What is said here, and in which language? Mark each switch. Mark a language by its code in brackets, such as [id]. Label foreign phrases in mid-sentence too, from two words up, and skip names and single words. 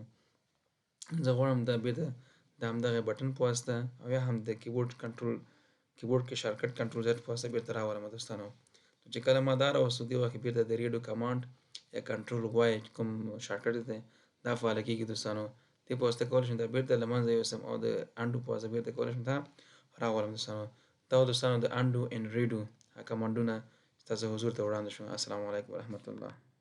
[ps] زه غواړم دا بیرته د همدغه بټن په واسطه او یا هم د کیبورډ کې شارټکټ [en] Control Z [ps] په واسطه بیرته راولم دوستانو. چې کله ما دا راوستو دې وخت کې بیرته د redo کمانډ یا [en] Control Y [ps] کوم شارټکټ دی دا فعاله کیږي دوستانو. دې په واسطه کولی شم دا بیرته له منځه یوسم او د undo په واسطه بیرته کولی شم دا راولم دوستانو. دا دوستانو د [en] undo and redo [ps] کمانډونه ستاسو حضور ته وړاندې شو. السلام علیکم ورحمت الله.